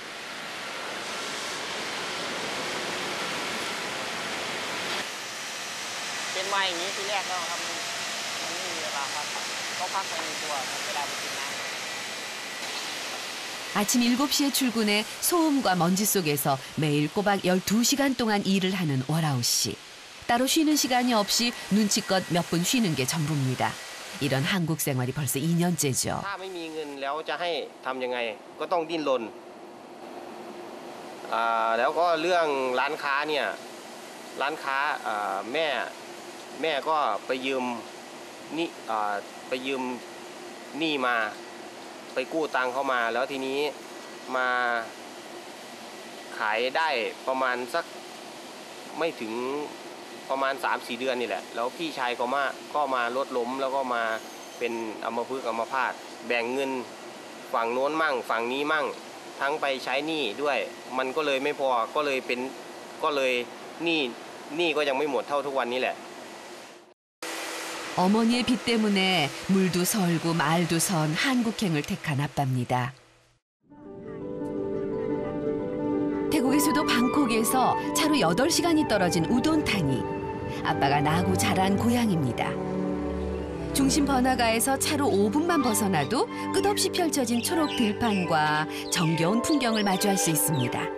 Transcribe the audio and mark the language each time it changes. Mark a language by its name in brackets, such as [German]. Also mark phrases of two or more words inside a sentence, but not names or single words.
[Korean] 아침 7시에 출근해 소음과 먼지 속에서 매일 꼬박 12시간 동안 일을 하는 워라우 씨. 따로 쉬는 시간이 없이 눈치껏 몇 분 쉬는 게 전부입니다. 이런 한국 생활이 벌써 2년째죠. [Thai] ถ้าไม่มีเงินแล้วจะให้ทำยังไงก็ต้องดิ้นรนแล้วก็เรื่องร้านค้าเนี่ยร้านค้าแม่ก็ไปยืม หนี้มาไปกู้ตังค์เข้ามาแล้วทีนี้มาขายได้ประมาณสักไม่ถึงประมาณ 3-4 เดือนนี่แหละแล้วพี่ชายก็มารถล้มแล้วก็มาเป็นอัมพฤกษ์อัมพาตแบ่งเงินฝั่งโน้นมั่งฝั่งนี้มั่งทั้งไปใช้หนี้ด้วยมันก็เลยไม่พอก็เลยหนี้ก็ยังไม่หมดเท่าทุกวันนี้แหละ [Korean] 어머니의 빚 때문에 물도 설고 말도 선 한국행을 택한 아빠입니다. 태국의 수도 방콕에서 차로 8시간이 떨어진 우돈타니. 아빠가 나고 자란 고향입니다. 중심 번화가에서 차로 5분만 벗어나도 끝없이 펼쳐진 초록 들판과 정겨운 풍경을 마주할 수 있습니다.